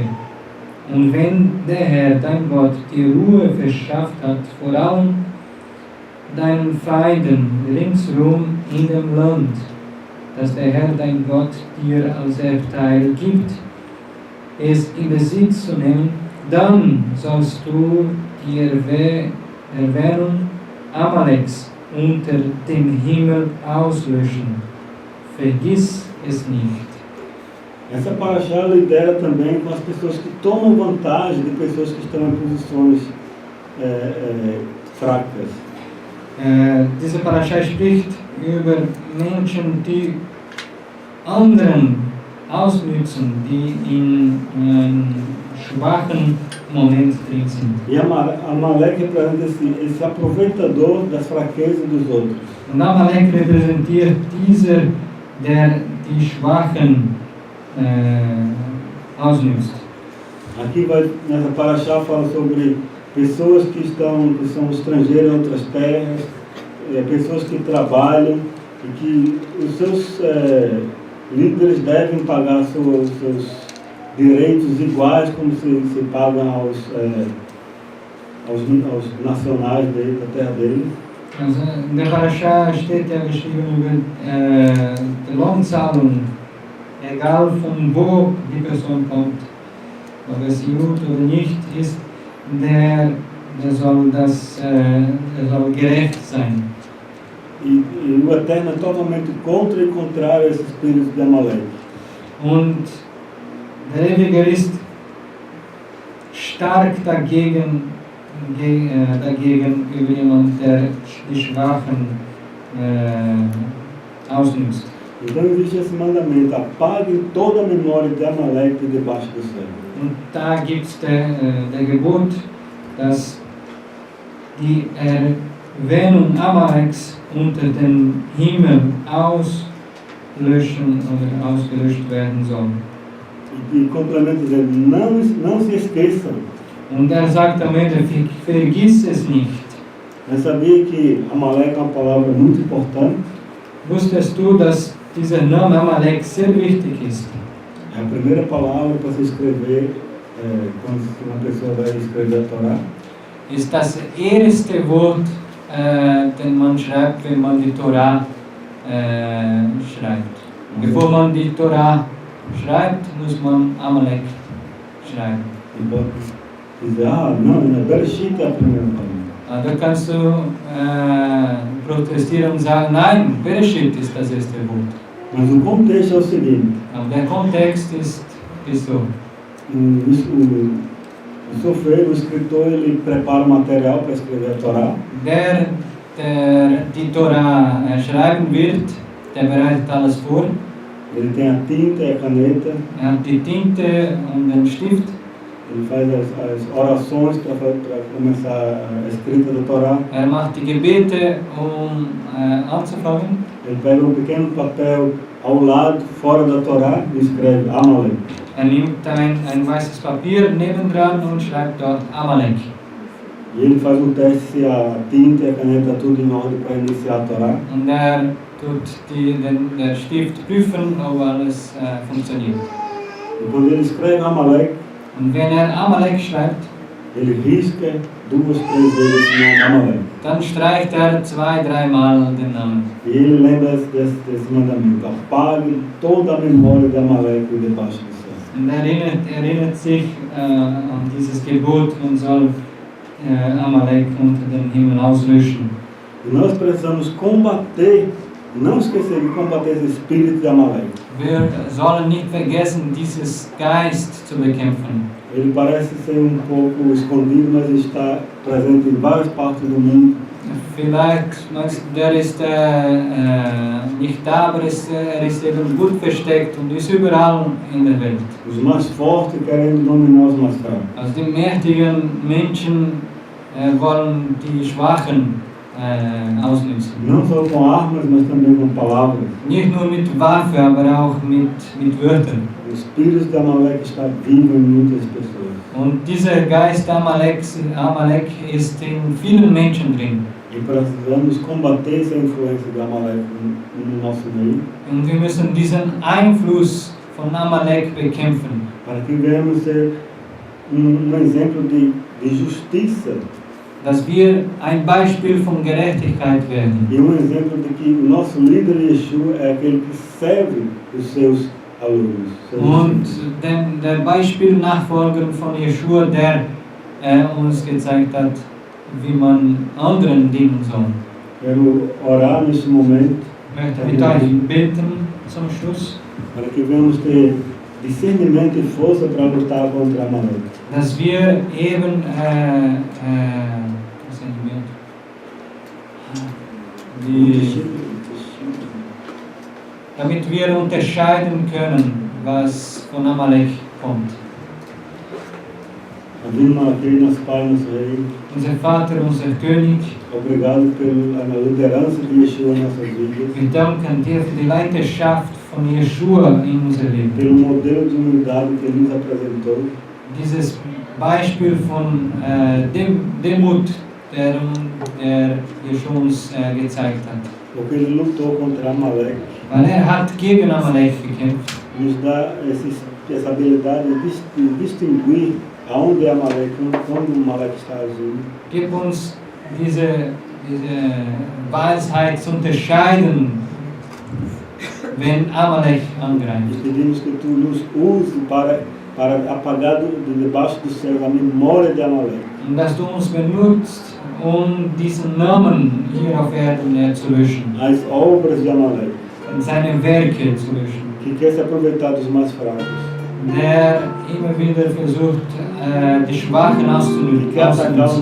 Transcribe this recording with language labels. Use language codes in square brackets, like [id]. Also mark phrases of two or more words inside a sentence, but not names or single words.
[de] Und wenn der Herr, dein Gott, dir Ruhe verschafft hat, vor allem deinen Feinden ringsherum in dem Land, das der Herr, dein Gott, dir als Erbteil gibt, es in Besitz zu nehmen, dann sollst du die Erwähnung Amaleks unter dem Himmel auslöschen. Vergiss es nicht. [pt] Essa Parashá lidera também com as pessoas que tomam vantagem de pessoas que estão em posições fracas. [de] Diese Parasha spricht über Menschen, die anderen ausnützen, die in schwachen Momenten drin sind. [pt] E Amalek representa esse aproveitador das fraquezas dos outros. [de] Und Amalek repräsentiert dieser, der die Schwachen ausnützt. [pt] Aqui nessa Parashá fala sobre pessoas que são estrangeiras em outras terras, pessoas que trabalham e que os seus líderes devem pagar seus direitos iguais como se pagam aos nacionais da terra deles. [de] Also in der Parasha steht ja geschrieben über die Lohnzahlung, egal von wo die Person kommt, ob es Jud oder nicht ist, der soll gerecht sein. [pt] E o Eterno é totalmente contra e contrário a esse espírito de Amalek. [de] Und der Ewige ist stark dagegen über jemanden, der die Schwachen ausnützt. [pt] Então existe esse mandamento: apague toda a memória de Amalek debaixo do céu. [de] Und da gibt es der Gebot, dass die Erwähnung Amaleks unter dem Himmel auslöschen oder ausgelöscht werden soll. [pt] E complementa dizendo: não se esqueçam. [de] Und sagt am Ende: vergiss es nicht. [pt] Eu sabia que Amalek é uma palavra muito importante. [de] Wusstest du, dass dieser Name Amalek sehr wichtig ist? [pt] É a primeira palavra para se escrever quando uma pessoa vai escrever a Torá. [de] Ist das erste Wort, den man schreibt, wenn man die Torah schreibt. Bevor man die Torah schreibt, muss man Amalek schreiben. [pt] E pode dizer: não, Bereshit é a primeira palavra. [de] Da kannst du protestieren und sagen: nein, Bereshit ist das erste Wort. [pt] Mas o contexto é o seguinte: [de] Aber der Kontext ist so. [pt] O sofrer, o escritor, ele prepara o material para escrever a Torá. [de] Der die Torah schreiben wird, der bereitet alles vor. [pt] Ele tem a tinta e a caneta. [de] Hat die Tinte und den Stift. [pt] Ele faz as orações para começar a escrita da Torá. [de] Macht die Gebete, anzufangen. [pt] Ele pega um pequeno papel ao lado, fora da Torá, e escreve Amalek. [de] Nimmt ein weißes Papier nebendran und schreibt dort Amalek. [pt] E ele faz um teste se a tinta e a caneta tudo em ordem para iniciar a Torá. [de] Und tut der Stift prüfen, ob alles funktioniert. [pt] E quando ele escreve Amalek, [de] und wenn Amalek schreibt, [pt] ele risca 2, 3 vezes esse nome Amalek. [de] Dann streicht 2-3 Mal den Namen. [pt] E ele lembra desse mandamento: apague toda a memória de Amalek debaixo do céu. [de] Und erinnert sich an dieses Gebot, man soll Amalek unter dem Himmel auslöschen. [pt] E nós precisamos combater, não esquecer de combater esse espírito de Amalek. [de] Wir sollen nicht vergessen, dieses Geist zu bekämpfen. [pt] Ele parece ser um pouco escondido, mas ele está presente em várias partes do mundo. [de] Vielleicht der ist nicht da, aber er ist eben gut versteckt und ist überall in der Welt. [pt] Os mais fortes querem dominar os mais fracos. [de] Also die mächtigen Menschen wollen die Schwachen ausnützen. [pt] Não só com armas, mas também com palavras. [de] Nicht nur mit Waffe, aber auch mit Wörtern. [pt] O espírito de Amalek está vivo em muitas pessoas. [de] Und dieser Geist Amalek ist in vielen Menschen drin. [pt] E precisamos combater essa influência de Amalek no nosso meio, [de] Und wir müssen diesen Einfluss von Amalek bekämpfen, [pt] para que venhamos ser exemplo de justiça [de] dass wir ein Beispiel von Gerechtigkeit werden. [pt] e exemplo de que o nosso líder Yeshua é aquele que serve os seus alunos. [de] Und der Beispielnachfolger von Yeshua, der uns gezeigt hat, wie man anderen dienen soll. [pt] Quero orar neste momento [de] Ich möchte mit euch beten zum Schluss, [pt] para que venhamos ter discernimento e força para lutar contra Amalek. [de] dass wir eben damit wir unterscheiden können, was von Amalek kommt. Divino Malaquei, [pt] nosso Pai, nosso Rei, [de] Unser Vater, unser König, [pt] obrigado pela liderança de Yeshua em nossas vidas, [de] wir danken dir für die Leiterschaft von Yeshua in unser Leben. [pt] pelo modelo de unidade que ele nos apresentou, [de] Dieses Beispiel von Demut, der Yeshua uns gezeigt hat. [pt] porque ele lutou contra Amalek, [de] Weil hat gegen Amalek gekämpft. [pt] nos dá essa habilidade de distinguir aonde é Amalek, quando Amalek está agindo, [de] Gib uns diese Weisheit zu unterscheiden, wenn Amalek e angreift. [pt] pedimos que tu nos use para apagar de debaixo do céu a memória de Amalek, [de] Und dass du uns benutzt, um diesen Namen hier auf Erden zu löschen, [pt] as obras de Amalek, [de] und seine Werke zu löschen. [pt] que quer se aproveitar dos mais fracos, [de] Der immer wieder versucht, die Schwachen [pt] que quer atacar os